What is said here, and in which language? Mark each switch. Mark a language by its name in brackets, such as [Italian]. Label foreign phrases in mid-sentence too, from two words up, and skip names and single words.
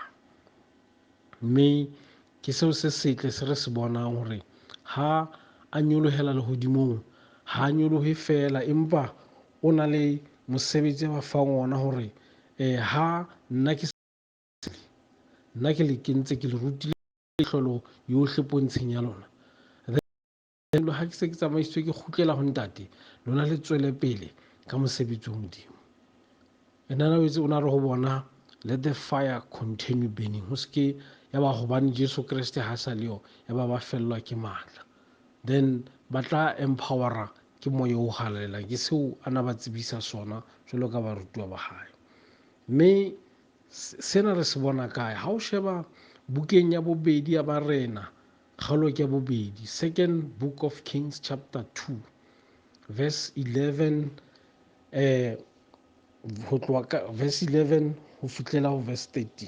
[Southern Sotho] Mme ke seo se setle se re se bonang hore ha a nyolohela lehodimong, ha a nyolohe fela, empa o na le mosebetsi ba fang ona hore ha nna ke le kentse, ke le rutile hlolo yohle pontsheng ya lona, ha ke se ke tsamaisitswe ke kgutlela ho ntate, lona le tswele pele ka mosebetsi o modimo. O na re ho bona, [English] let the fire continue burning. [Southern Sotho] Ho ske ya ba hobane Jesu Kriste ha sa leo ya ba fellwa ke matla, then ba tla empowera ke moya o halelang, ke seo ana ba tsebisa sona jwalo ka barutuwa ba hae. Mme sena re se bona kae? Ha o sheba bukeng ya bobedi ya Barena, kgaolo ke ya bobedi, [English] Second Book of Kings chapter 2 verse 11, [Southern Sotho] ho tloha ka verse 11 ho fihlela ho verse 13.